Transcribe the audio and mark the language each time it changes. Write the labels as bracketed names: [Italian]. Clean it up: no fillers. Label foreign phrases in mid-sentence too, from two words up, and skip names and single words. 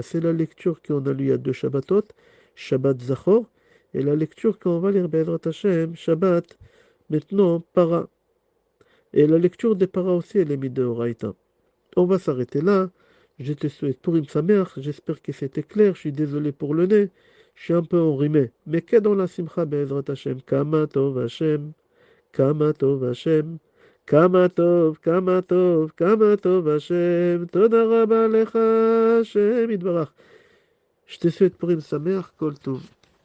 [French] C'est la lecture qu'on a lue il y a 2 Shabbatot, Shabbat Zachor, et la lecture qu'on va lire [Hebrew] בעזרת השם, [French] Shabbat, maintenant, Para. Et la lecture des Para aussi, elle est [Hebrew] מדאורייתא. [French] On va s'arrêter là. Je te souhaite [Hebrew] פורים שמח. [French] J'espère que c'était clair. Je suis désolé pour le nez. Je suis un peu enrhumé. Mais qu'est dans la [Hebrew] שמחה בעזרת השם? כמה טוב השם. כמה טוב השם. כמה טוב, כמה טוב, כמה טוב השם. תודה רבה לך השם יתברך. [French] Je te souhaite [Hebrew] פורים שמח. כל טוב.